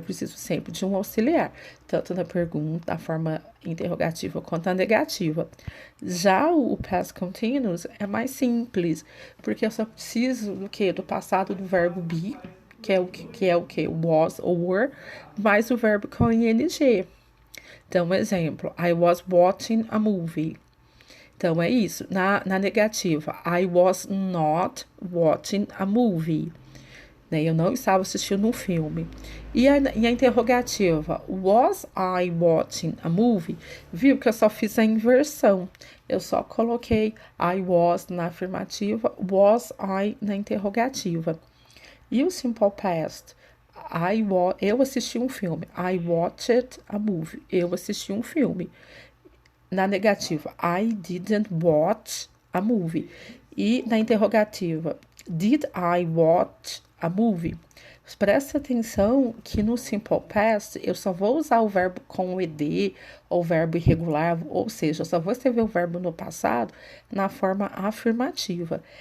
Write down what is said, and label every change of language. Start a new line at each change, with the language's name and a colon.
Portuguese: Eu preciso sempre de um auxiliar, tanto na pergunta, na forma interrogativa quanto na negativa. Já o past continuous é mais simples, porque eu só preciso do quê? Do passado do verbo be, que é o que? Was ou were, mais o verbo com ing. Então, exemplo,
English: I was watching a movie.
Portuguese: Então, é isso. Na negativa,
English: I was not watching a movie.
Portuguese: Né? Eu não estava assistindo um filme. E a interrogativa,
English: was I watching a movie?
Portuguese: Viu que eu só fiz a inversão. Eu só coloquei I was na afirmativa, was I na interrogativa. E o simple past? Eu assisti um filme.
English: I watched a movie.
Portuguese: Eu assisti um filme. Na negativa,
English: I didn't watch a movie.
Portuguese: E na interrogativa,
English: did I watch a movie?
Portuguese: Presta atenção que no simple past eu só vou usar o verbo com ed ou verbo irregular, ou seja, eu só vou escrever o verbo no passado na forma afirmativa.